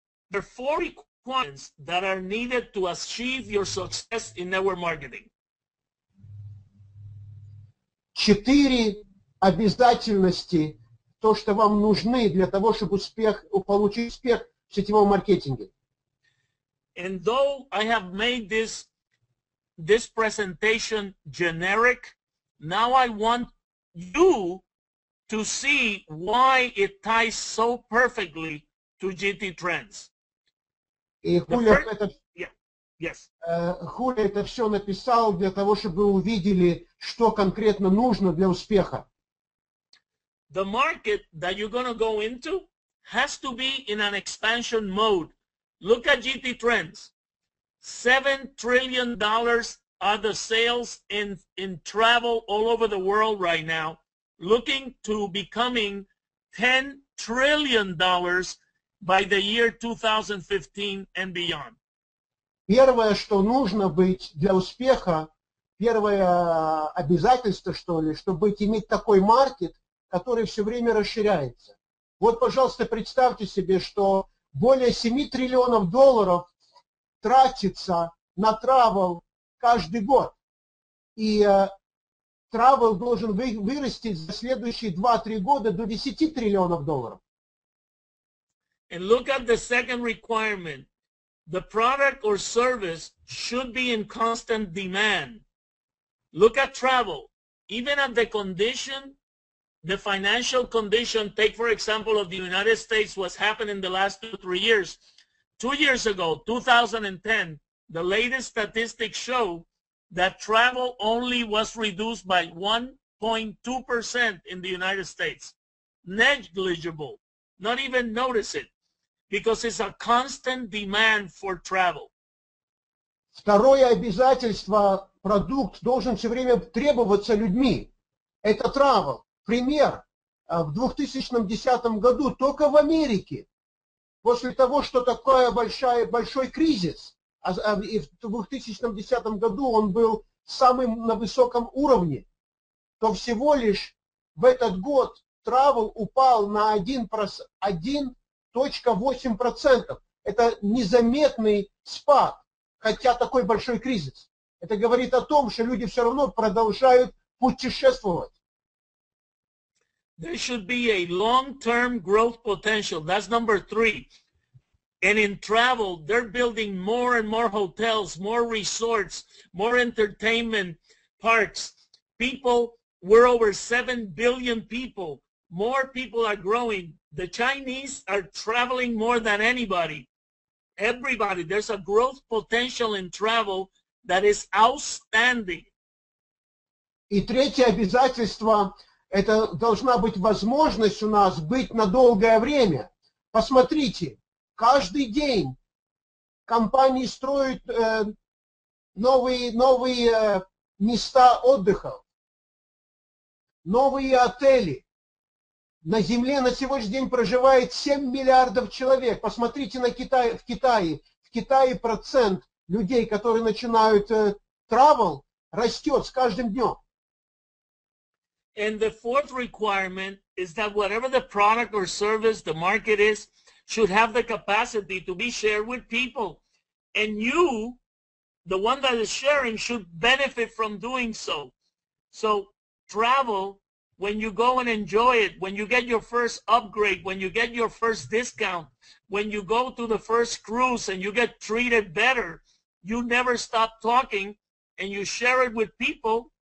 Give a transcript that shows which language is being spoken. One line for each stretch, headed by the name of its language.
English: There are 4 requirements that are needed to achieve your success in network marketing.
Russian: 4 обязательности, то, что вам нужны для того, чтобы получить успех в сетевом маркетинге.
English: And though I have made this presentation generic, now I want you to see why it ties so perfectly to GT trends.
Russian: И Хулио это все написал для того, чтобы вы увидели, что конкретно нужно для успеха.
English: The market that you're going to go into has to be in an expansion mode. Look at GT trends. $7 trillion are the sales in travel all over the world right now, looking to becoming $10 trillion by the year 2015 and beyond.
Russian: Первое, что нужно быть для успеха, первое обязательство, что ли, чтобы иметь такой маркет, который все время расширяется. Вот, пожалуйста, представьте себе, что более 7 триллионов долларов тратится на travel каждый год. И travel должен вырасти за следующие 2-3 года до 10 триллионов долларов.
English: And look at the second requirement. The product or service should be in constant demand. Look at travel. Even at the condition, the financial condition, take for example of the United States, what's happened in the last 2-3 years. 2 years ago, 2010, the latest statistics show that travel only was reduced by 1.2% in the United States. Negligible. Not even notice it. Because it's a constant demand for travel.
Russian: Второе обязательство, продукт должен все время требоваться людьми. Это travel. Пример. В 2010 году только в Америке, после того, что такое большой кризис, и в 2010 году он был самым на высоком уровне, то всего лишь в этот год travel упал на 1,8%. Это незаметный спад, хотя такой большой кризис. Это говорит о том, что люди все равно продолжают путешествовать.
English: There should be a long-term growth potential. That's number 3. And in travel, they're building more and more hotels, more resorts, more entertainment parks. People, we're over 7 billion people. More people are growing. The Chinese are traveling more than anybody. Everybody. There's a growth potential in travel that is outstanding.
Russian: И третье обязательство, это должна быть возможность у нас быть на долгое время. Посмотрите, каждый день компании строят новые места отдыха, новые отели. На Земле на сегодняшний день проживает 7 миллиардов человек. Посмотрите на Китай. В Китае процент людей, которые начинают travel, растет с каждым днем.
English: And the fourth requirement is that whatever the product or service the market is, should have the capacity to be shared with people. And you, the one that is sharing, should benefit from doing so. So travel, when you go and enjoy it, when you get your first upgrade, when you get your first discount, when you go to the first cruise and you get treated better, you never stop talking and you share it with people